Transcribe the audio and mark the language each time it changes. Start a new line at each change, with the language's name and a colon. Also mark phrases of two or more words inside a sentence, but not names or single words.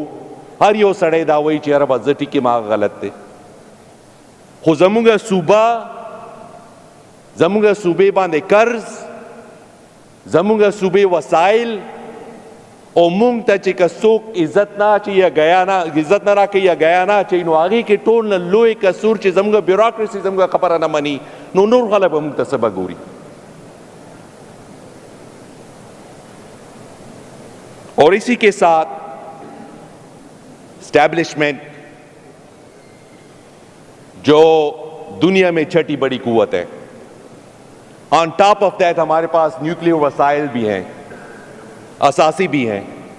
Pashto: هر یو سړی دا وایي چې یاره بس زه ټیک یم هغه غلط دی، خو زمونږ صوبه، زمونږ صوبې باندې قرض، زمونږ صوبې وسایل، او مونږ ته چې که څوک عزت نه اچوي یا عزت نه راکوي یا ګیا نه اچوي، نو هغې کې ټول نه لوی کسور چې زمونږ بیوروکراسي زمونږ خبره نه مني، نو نور خلک به مونږ ته څه به ګوري۔
Urdu: اور اسی کے ساتھ اسٹیبلشمنٹ جو دنیا میں چھٹی بڑی قوت ہے،
English: on top of that
Urdu: ہمارے پاس نیوکلیر وسائل بھی ہیں، اساسی بھی ہیں۔